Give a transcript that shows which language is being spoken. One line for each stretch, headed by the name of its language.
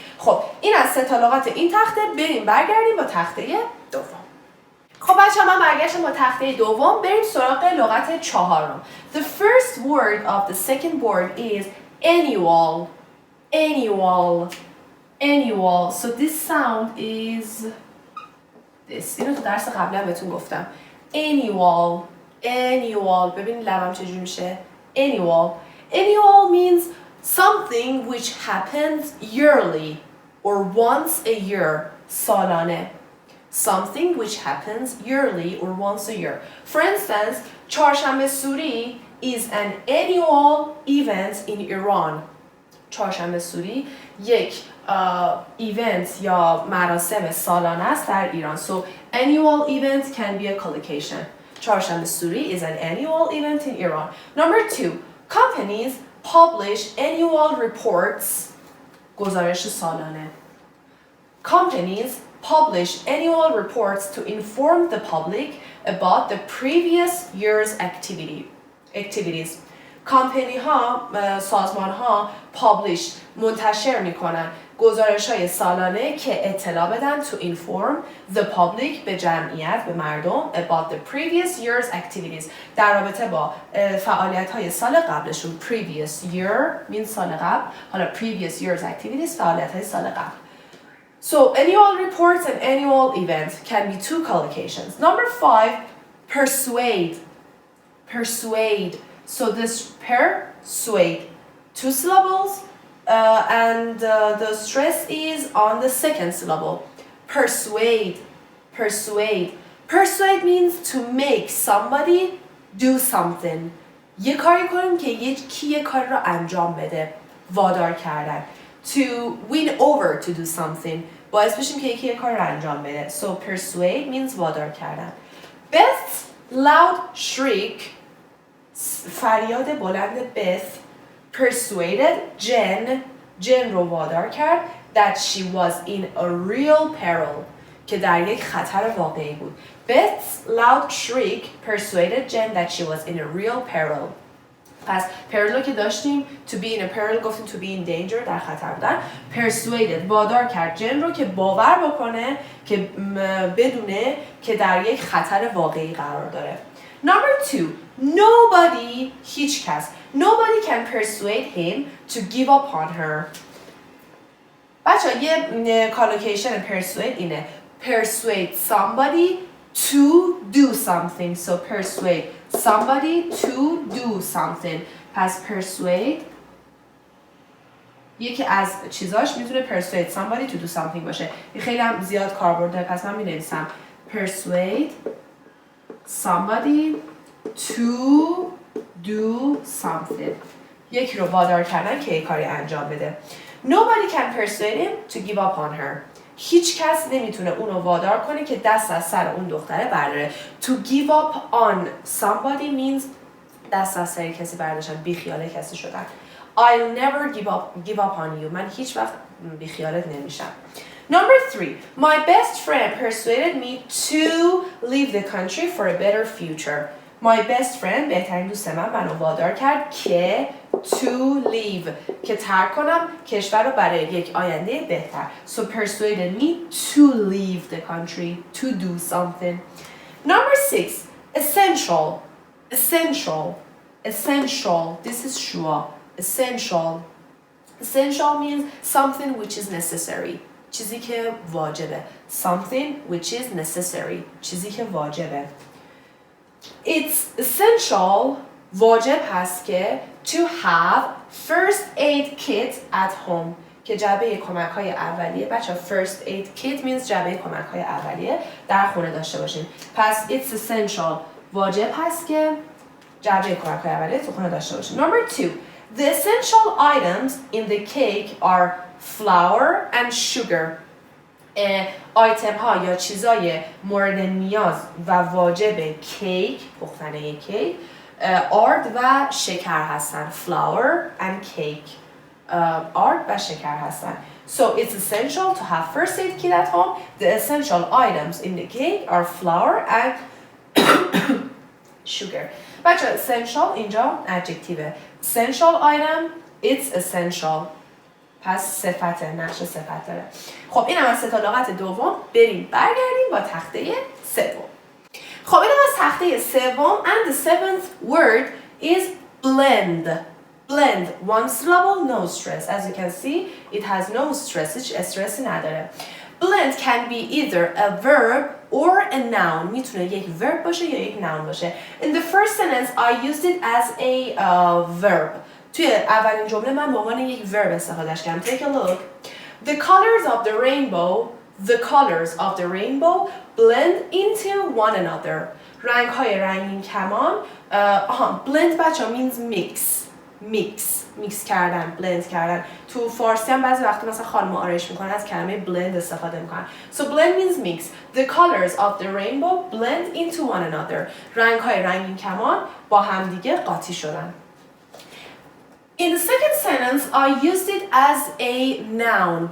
Persian: خب این از 3 تا لغات این تخته. بریم برگردیم با تخته دوم. خب بچه‌ها من برگشتم با تخته دوم. بریم سراغ لغت 4.
English: The first word of the second word is annual. So this sound is this.
Persian: اینو تو درس قبلا بهتون گفتم. Annual. ببین لبم چجوری میشه.
English: Annual means something which happens yearly or once a year.
Persian: سالانه.
English: Something which happens yearly or once a year. For instance, چهارشنبه سوری is an annual event in Iran.
Persian: چهارشنبه سوری یک ایونت یا مراسم سالانه است در ایران.
English: So annual event can be a collocation. چهارشنبه سوری is an annual event in Iran. Number 2, companies publish annual reports.
Persian: گزارش سالانه.
English: Companies publish annual reports to inform the public about the previous year's activities.
Persian: کامپنی ها، سازمان ها منتشر میکنن گزارش های سالانه که اطلاع بدن
English: to inform the public
Persian: به جمعیت، به مردم
English: about the previous year's activities
Persian: در رابطه با فعالیت های سال قبلشون. previous year means سال قبل، حالا
English: previous year's activities
Persian: فعالیت های سال قبل.
English: So annual reports and annual events can be two collocations. Number 5, persuade. Persuade. So this persuade, 2 syllables, and the stress is on the second syllable. Persuade, persuade. Persuade means to make somebody do something.
Persian: یه کاری کنیم که یکی یه کار رو انجام بده. وادار کردن.
English: To win over to do something.
Persian: باعث بشیم که یکی یه کار رو انجام بده.
English: So persuade means
Persian: وادار کردن.
English: Beth's loud shriek,
Persian: فریاد بلند
English: Beth persuaded Jen
Persian: رو وادار کرد
English: that she was in a real peril,
Persian: که در یک خطر واقعی بود.
English: Beth's loud shriek persuaded Jen that she was in a real peril.
Persian: پس peril رو که داشتیم
English: to be in a peril
Persian: گفتیم
English: to be in danger،
Persian: در خطر بودن. persuaded وادار کرد جن رو که باور بکنه که بدونه که در یک خطر واقعی قرار داره.
English: Number 2, nobody،
Persian: هیچ کس.
English: Nobody can persuade him to give up on her.
Persian: بچه یه collocation persuade اینه.
English: Persuade somebody to do something. So persuade somebody to do something.
Persian: پس persuade یکی از چیزاش میتونه
English: persuade somebody to do something
Persian: باشه. این خیلی هم زیاد کاربرد داره، پس من می‌نویسم
English: persuade somebody to do something.
Persian: یکی رو وادار کردن که یک کاری انجام بده.
English: Nobody can persuade him to give up on her.
Persian: هیچ کس نمیتونه اونو وادار کنه که دست از سر اون دختره برداره.
English: To give up on somebody means
Persian: دست از سر کسی برداشتن، بیخیال کسی شدن.
English: I'll never give up on you.
Persian: من هیچ وقت بیخیالت نمیشم.
English: Number 3, my best friend persuaded me to leave the country for a better future. My best friend،
Persian: بهترین دوست منو وادار کرد که
English: to leave،
Persian: که ترک کنم کشور رو برای یک آینده بهتر.
English: So persuaded me to leave the country, to do something. Number 6, essential. Essential. Essential. This is sure. Essential. Essential means something which is necessary.
Persian: چیزی که واجبه.
English: Something which is necessary.
Persian: چیزی که واجبه.
English: It's essential،
Persian: واجب هست که
English: to have first aid kit at home،
Persian: که جعبه کمک‌های اولیه. بچه
English: first aid kit means
Persian: جعبه کمک‌های اولیه در خونه داشته باشین. پس
English: it's essential،
Persian: واجب هست که جعبه کمک‌های اولیه تو خونه داشته باشین.
English: Number 2, the essential items in the cake are flour and sugar.
Persian: آیتم ها یا چیزای مورد نیاز و واجب کیک، پختنه کیک، آرد و شکر هستن.
English: flour and cake.
Persian: آرد و شکر هستن.
English: So it's essential to have first aid kit at home. The essential items in the cake are flour and sugar. بچه essential
Persian: اینجا
English: adjective. Essential item, it's essential.
Persian: پس صفت، نقش صفت داره. خب این هم از 3 لغت دوم. بریم برگردیم با تخته سوم. خب این هم از تخته سوم.
English: And the 7th word is blend. Blend, 1 syllable, no stress. As you can see, it has no stress.
Persian: هیچ استرسی نداره.
English: Blend can be either a verb or a noun.
Persian: میتونه یک verb باشه یا یک noun باشه.
English: In the first sentence, I used it as a verb.
Persian: توی اولین جمله من به عنوان یک verb استفادهش کردم.
English: Take a look. The colors of the rainbow blend into one another.
Persian: رنگ‌های رنگین کمان blend بچه‌ها means mix کردن، blend کردن. تو فارسی هم بعضی وقتا مثلا خانم آرایش میکنن از کلمه blend استفاده میکنن.
English: So blend means mix. The colors of the rainbow blend into one another.
Persian: رنگ‌های رنگین کمان با همدیگه قاطی شدن.
English: In the second sentence, I used it as a noun.